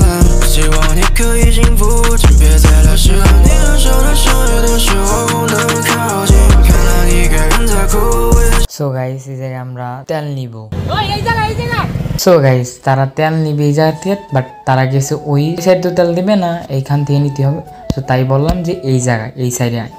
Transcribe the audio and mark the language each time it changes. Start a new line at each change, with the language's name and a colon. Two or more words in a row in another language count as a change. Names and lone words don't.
Chinese: 希望你可以幸福，请别再来试探。你很少的相遇的时候不能靠近，看到你一个人在哭。
English: so guys
Bangla: এই জায়গায় আমরা তেল নিব।
English: so guys
Bangla: তারা তেল নিবে এই জায়গা থেকে, বাট তারা গেছে ওই সাইড তো তেল দিবে না, এইখান থেকে নিতে হবে। তো তাই বললাম যে এই জায়গায় এই সাইডে আয়।